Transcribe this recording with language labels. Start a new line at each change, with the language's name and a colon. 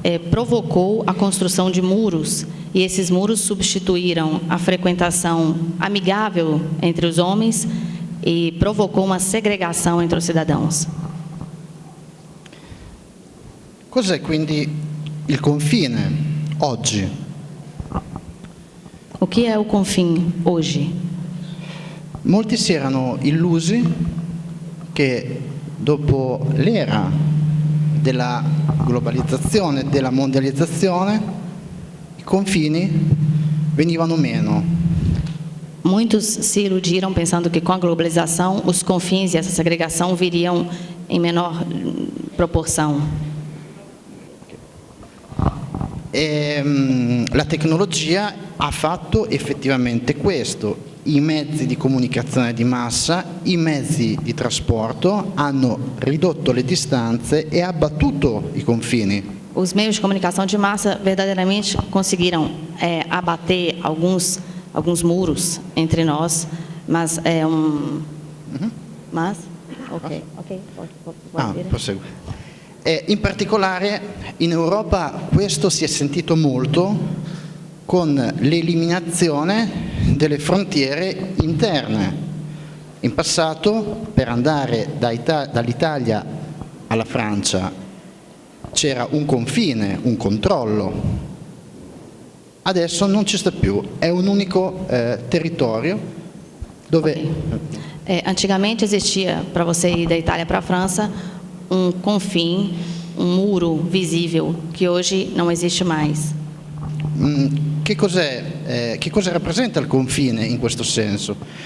Portuguese: provocou a construção de muros e esses muros substituíram a frequentação amigável entre os homens e provocou uma segregação entre os cidadãos.
Italian: Cos'è quindi il confine oggi?
Portuguese: O que é o confim hoje?
Italian: Molti si erano illusi che dopo l'era della globalizzazione, della mondializzazione, i confini venivano meno.
Portuguese: Muitos se iludiram pensando que com a globalização os confins e essa segregação viriam em menor proporção.
Italian: La tecnologia ha fatto effettivamente questo. I mezzi di comunicazione di massa, i mezzi di trasporto hanno ridotto le distanze e abbattuto i confini.
Portuguese: Os meios de comunicação de massa verdadeiramente conseguiram abater alguns muros entre nós, mas Mas? Ok.
Italian: Prosegue. In particolare in Europa questo si è sentito molto con l'eliminazione delle frontiere interne. In passato, per andare dall'Italia alla Francia c'era un confine, un controllo. Adesso non ci sta più, è un unico territorio dove...
Portuguese: Antigamente existia, para você ir da Itália para a França, um confim, um muro visível, que hoje não existe mais.
Italian: Che cosa rappresenta il confine in questo senso?